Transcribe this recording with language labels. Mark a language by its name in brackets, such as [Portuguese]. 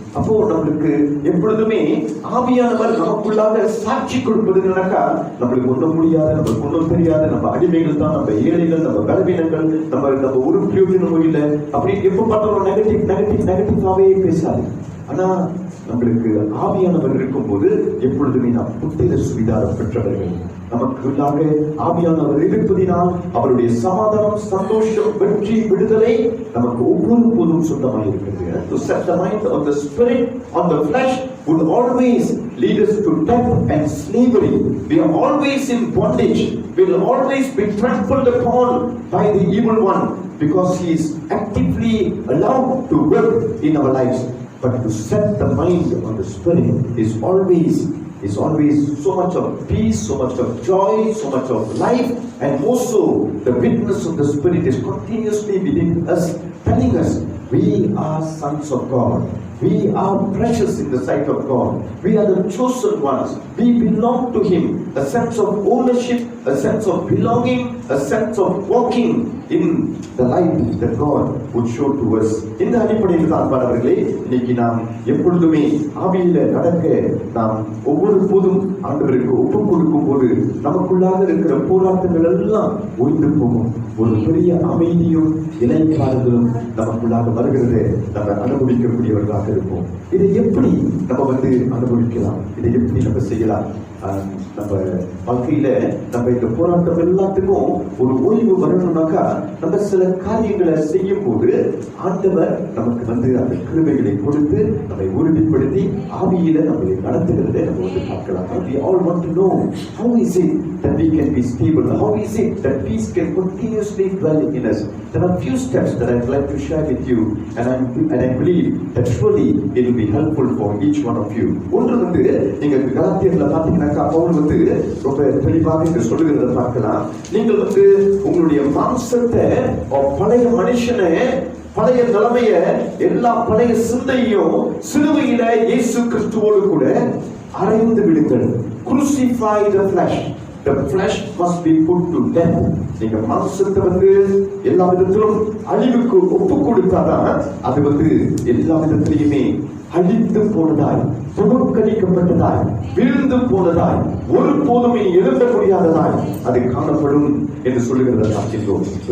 [Tamil] அப்போ நம்மளுக்கு எப்பொழுதுமே ஆவியானவர் நமக்குள்ளாக சாட்சி கொடுப்பதுனாக்கா நம்மளுக்கு ஒன்றும் முடியாது, நம்மளுக்கு ஒன்றும் தெரியாது, நம்ம அடிமைகள் தான், நம்ம ஏழைகள், நம்ம பலவீனங்கள், நம்ம ஒரு பிரயோஜனமும் இல்லை அப்படின்னு எப்ப பார்த்தாலும் நெகட்டிவாவே பேசாது. ஆனா நம்மளுக்கு ஆவியானவர் இருக்கும்போது எப்பொழுதுமே நாம் புத்திர சுவிதாரம் பெற்றவர்கள். நமக்குள்ளாக ஆவியானவர் இருப்பதினால் அவருடைய சமாதானம், சந்தோஷம், வெற்றி, விடுதலை நமக்கு ஒவ்வொரு போதும் சொந்தமாக இருக்கிறது. [English] To set the mind on the spirit, on the flesh would always lead us to death and slavery. We are always in bondage. We will always be trampled upon by the evil one, because he is actively allowed to work in our lives. But to set the mind on the spirit is always so much of peace, so much of joy, so much of life, and also the witness of the Spirit is continuously within us, telling us we are sons of God. We are precious in the sight of God. We are the chosen ones. We belong to Him. A sense of ownership, a sense of belonging, a sense of walking in the light that God would show to us. [Tamil] இந்த அடிப்படையில் தான் அன்பானவர்களே, இன்னைக்கு நாம் எப்பொழுதுமே ஆவியில நடக்க நாம் ஒவ்வொரு போதும் ஆண்டவருக்கு ஒப்பு கொடுக்கும் போது நமக்குள்ளாக இருக்கிற போராட்டங்கள் எல்லாம் ஓய்ந்து போகும். ஒரு பெரிய அமைதியும் இலைப்பாறுதலும் நமக்குள்ளாக வருகிறது. நம்ம அனுபவிக்கக்கூடியவர்களாக இருப்போம். இதை எப்படி நம்ம அனுபவிக்கலாம்? இதை எப்படி நம்ம செய்யலாம்? நம்ம வாழ்க்கையில நம்ம இந்த போராட்டம் எல்லாத்துக்கும் ஒரு ஓய்வு வரணும்னாக்கா நம்ம சில காரியங்களை செய்யும் போது ஆண்டவர் நமக்கு அந்த கிருபைகளை கொடுத்து நம்மை உறுதிப்படுத்தி ஆவியில நம்மை நடத்துகிறதை நம்ம பார்க்கலாம். [English] We all want to know how is it that we can be stable? How is it that peace can continuously dwell in us? There are few steps that I'd like to share with you, and I believe that surely it will be helpful for each one of you. [Tamil] ஒன்று நீங்க கலாத்தியர்ல பாத்தீங்கன்னா பவுல் ரொம்ப தெளிவாக இங்க சொல்லுகிறத பார்க்கலாம். நீங்கள் உங்களுடைய மாம்சத்தை, பழைய மனுஷனை, பழைய நிலைமைய, எல்லா பழைய சிந்தையும் சிலுவையில இயேசு கிறிஸ்துவோடு கூட அறைந்து விடுங்கள். [English] Crucify the flesh. The flesh must be put to death. [Tamil] நீங்க மாம்சத்தை எல்லா விதத்திலும் அழிவுக்கு ஒப்பு கொடுத்தாதான் அது எல்லா விதத்திலையுமே அழிந்து போனதாய், புறக்கணிக்கப்பட்டதாய், வீழ்ந்து போனதாய், ஒரு போதும் எழுத முடியாததாய் அது காணப்படும் என்று சொல்லுகிறத பார்க்கின்றோம்.